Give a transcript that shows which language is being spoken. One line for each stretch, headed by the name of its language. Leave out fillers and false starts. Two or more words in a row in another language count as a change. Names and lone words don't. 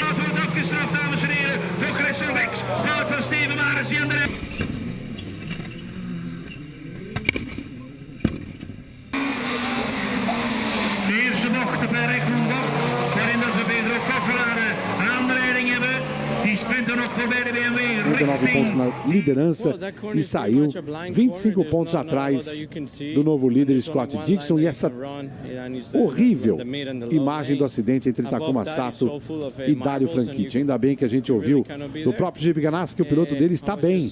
Dutch: Dat wordt afgestraft, dames en heren, door Christel Bex. Fout van Steven Maris die aan de leiding. De eerste bocht, de Per Ekkelbocht, waarin dat ze Pedro Coquelade aan de leiding hebben. Die sprinten nog voorbij de BMW.
Portuguese: 39 pontos na liderança e saiu 25 pontos atrás do novo líder Scott Dixon. E essa horrível imagem do acidente entre Takuma Sato e Dario Franchitti. Ainda bem que a gente ouviu do próprio Jeep Ganassi que o piloto dele está bem.